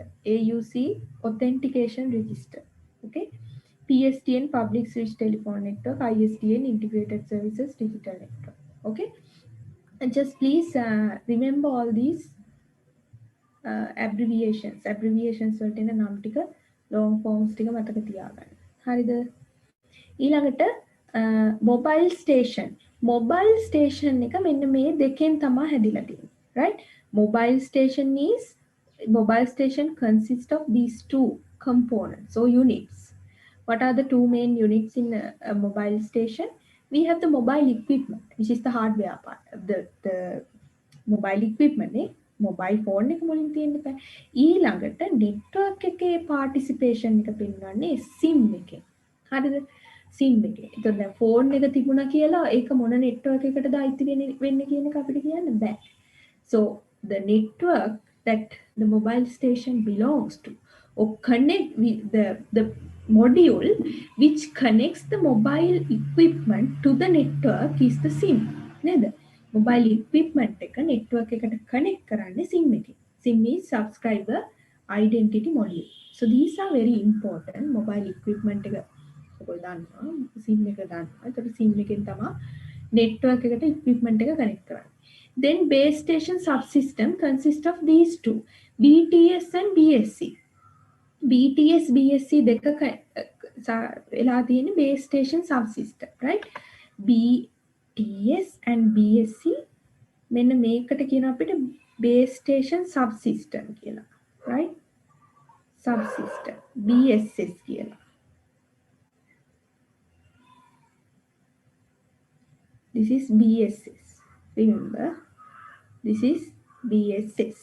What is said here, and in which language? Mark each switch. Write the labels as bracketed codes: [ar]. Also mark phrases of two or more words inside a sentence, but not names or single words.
[en] AUC authentication register. Okay. PSTN public switch telephone network. ISDN integrated services digital network. Okay. And just please remember all these abbreviations. [si] Abbreviations වලට එන නම් ටික [en] long forms [si] ටික මතක තියාගන්න. හරිද? ඊළඟට [en] mobile station. Mobile station [si] එක මෙන්න මේ දෙකෙන් තමයි හැදිලා තියෙන්නේ. [en] Right? Mobile station consists of these two components or units. What are the two main units in a mobile station? We have the mobile equipment, which is the hardware part of the mobile equipment. Mobile phone [si] එක මුලින් තියෙන්න බෑ. ඊළඟට network එකේ participation එක පෙන්වන්නේ SIM එකේ. හරිද? SIM එකේ. එතකොට දැන් phone එක තිබුණා කියලා ඒක මොන network එකටද අයිති වෙන්නේ කියන එක අපිට කියන්න බෑ. [en] So the network that the mobile station belongs to, or connect with the module which connects the mobile equipment to the network is the SIM. [si] නේද? [en] mobile equipment [si] එක network එකට connect කරන්නේ SIM එකේ. [en] SIM is subscriber identity module. So these are very important. mobile equipment [si] එක ඔයගොල්ලෝ දන්නවා, SIM එක දන්නවා. ඒතකොට SIM එකෙන් තමයි network එකට equipment එක connect කරන්නේ. [en] Then base station subsystem consists of these two, BTS and BSC. [si] BTS BSC දෙක වෙලා තියෙන [en] base station subsystem, [si] right? [en] BTS and BSC [si] මෙන්න මේකට කියන අපිට [en] base station subsystem කියලා. right? [si] Subsystem BSS කියලා. [en] This is BSS. Remember, this is BSS.